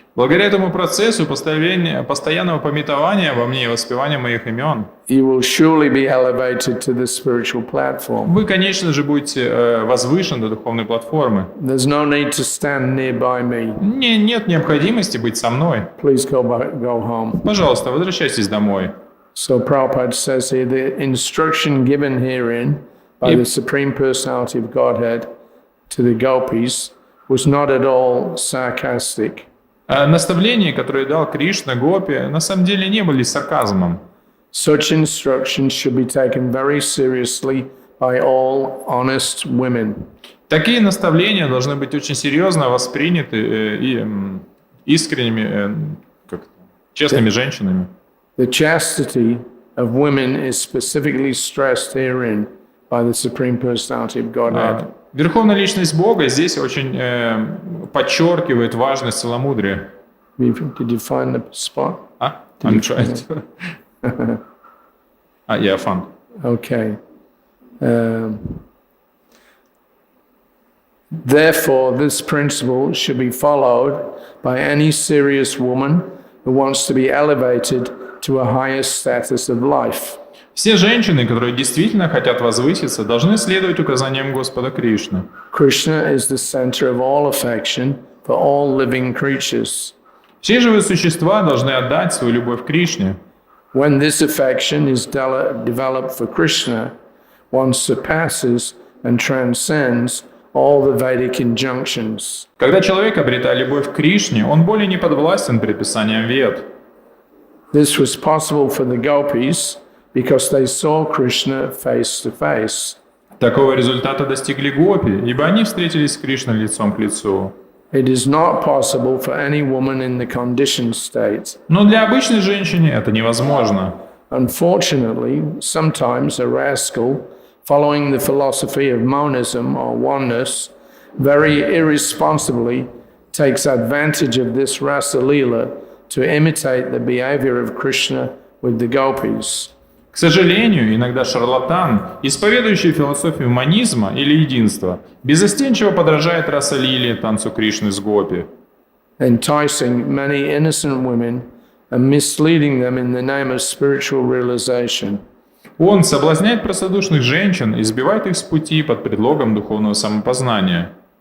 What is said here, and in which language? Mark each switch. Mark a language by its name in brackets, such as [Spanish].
[Russian] Благодаря этому процессу постоянного памятования обо мне и воспевания моих имен, [English] you will surely be elevated to the spiritual platform. [Russian] вы, конечно же, будете возвышены до духовной платформы. [English] There's no need to stand nearby me. [Russian] Нет необходимости быть со мной. [English] Please go home. [Russian] Пожалуйста, возвращайтесь домой. [English] So Prabhupada says here, the instruction given herein by the Supreme Personality of Godhead to the gopis was not at all sarcastic. [Russian] Наставления, которые дал Кришна гопи, на самом деле не были сарказмом. [English] Such instructions should be taken very seriously by all honest women. [Russian] Такие наставления должны быть очень серьезно восприняты и искренними, честными женщинами. [English] The chastity of women is specifically stressed herein by the Supreme Personality of Godhead. [Russian] Верховная Личность Бога здесь очень подчеркивает важность целомудрия. [English] Did you find the spot? I'm trying to. Yeah, fun. Okay. Therefore, this principle should be followed by any serious woman who wants to be elevated to a higher status of life. [Russian] Все женщины, которые действительно хотят возвыситься, должны следовать указаниям Господа Кришны. [English] Krishna is the center of all affection for all living creatures. [Russian] Все живые существа должны отдать свою любовь Кришне. [English] When this affection is developed for Krishna, one surpasses and transcends all the Vedic injunctions. [Russian] Когда человек обретает любовь к Кришне, он более не подвластен предписаниям Вед. [English] This was possible for the gopis because they saw Krishna face to face. [Russian] Такого результата достигли гопи, ибо они встретились с Кришной лицом к лицу. [English] It is not possible for any woman in the conditioned state. [Russian] Но для обычной женщины это невозможно. [English] Unfortunately, sometimes a rascal, following the philosophy of monism or oneness, very irresponsibly takes advantage of this rasa leela to imitate the behavior of Krishna with the gopis. [Russian] К сожалению, иногда шарлатан, исповедующий философию монизма или единства, беззастенчиво подражает раса-лиле, танцу Кришны с гопи, [English] enticing many innocent women and misleading them in the name of spiritual realization. [Russian] Он соблазняет простодушных женщин и сбивает их с пути под предлогом духовного самопознания.